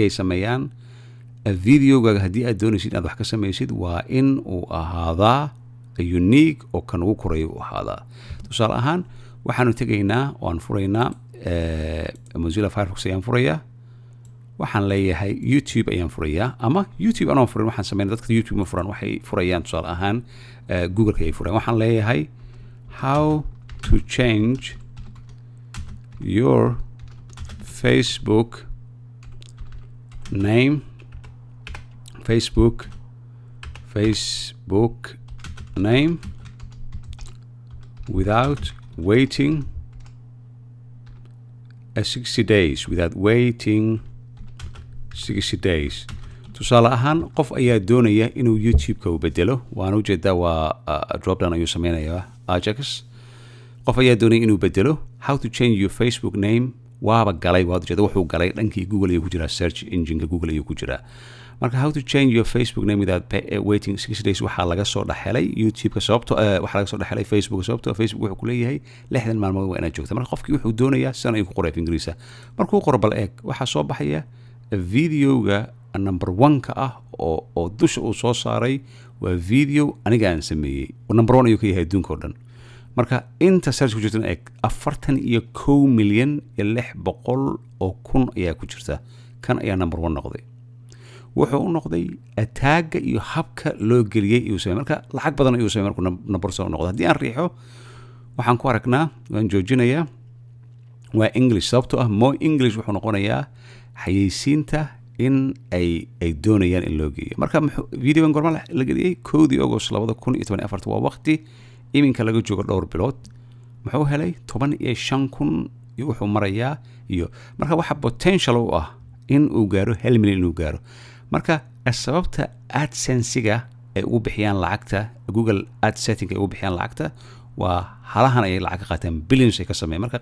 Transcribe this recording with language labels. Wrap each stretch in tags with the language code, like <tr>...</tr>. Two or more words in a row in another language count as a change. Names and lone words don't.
<so>ay sameeyaan videogaaga haddii aad doonaysid inaad wax ka samaysid waa in uu ahaadaa unique oo kan ugu koreeya uu ahaadaa tusaale ahaan waxaanu tegaynaa oo aan furaynaa Mozilla Firefox ayaan furayaa waxaan leeyahay YouTube ayaan furayaa ama YouTube anoo furin waxaan sameynaa dadka YouTube ma furan waxay furayaan tusaale ahaan Google ay furayaan waxaan leeyahay</so> <en>how to change your Facebook name Facebook name without waiting 60 days without waiting 60 days</en> <so>tusaale ahaan qof ayaa doonaya inuu YouTube-ka u bedelo waan u jeedaa waa</so> <en>drop down</en> <so>ayuu sameynayaa Ajax qof ayaa doonaya inuu bedelo</so> <en>how to change your Facebook name</en> <so>waaba galay waad jeedaa wuxuu galay dhankii Google ayuu ku jiraa</so> <en>search engine-</en> <so>ka Google ayuu ku jiraa marka</so> <en>how to change your Facebook name without waiting 60 days</en> <so>waxaa laga soo dhaxelay YouTube-ka sababtoo waxaa laga soo dhaxelay Facebook sababtoo Facebook wuxuu ku leeyahay 60 maalmood waa inaad joogto marka qofkii wuxuu doonayaa san ayuu ku qoray Ingiriisa markuu qoro bal eeg waxaa soo baxaya videoga number 1 ka ah oo dusha uu soo saaray waa video aniga aan sameeyay number 1 ayuu ka yahay adduunka oo dhan marka inta search ku jirta eeg 41,600,000 ayaa ku jirta kan ayaa number 1 noqday wuxuu u noqday tagga iyo habka loo geliyay iyo sameeyay marka lacag badan ayuu sameeyay markuu number 1 noqdo haddii aan riixo waxaan ku aragnaa waan joojinayaa waa English sababtoo ah</so> <en>more English</en> <so>wuxuu noqonayaa xayeysiinta in ay doonayaan in loo geeyo marka videogan gorma la geliyay 1 August 2014 waa waqti iminka laga joogo dhowr bilood muxuu helay 15,000 wuxuu marayaa iyo marka waxa potential u ah in uu gaaro 1 milyan inuu gaaro marka sababta AdSense-ga ay ugu bixiyaan lacagta Google Ads setting ay ugu bixiyaan lacagta waa halahan ay lacag ka qaataan billions ay ka sameeyaan marka</so>